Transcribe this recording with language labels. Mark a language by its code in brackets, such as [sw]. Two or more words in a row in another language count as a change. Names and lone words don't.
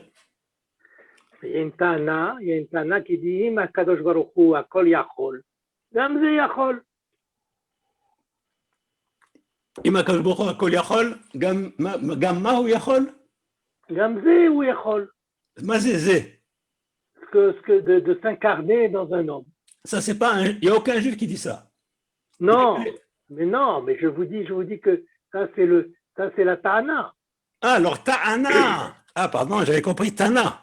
[fr] Il y a une tana qui dit [he] קדוש ברוך הוא הכל יכול. גם זה יכול. אם הקדוש ברוך הוא הכל יכול, גם מה הוא יכול? גם זה הוא יכול. מה זה. [fr] De s'incarner dans un homme. Ça, c'est pas il n'y a aucun juif qui dit ça. Non, mais je vous dis que ça c'est la Tana. Ah, alors Ta'ana. Ah, pardon, j'avais compris Tana.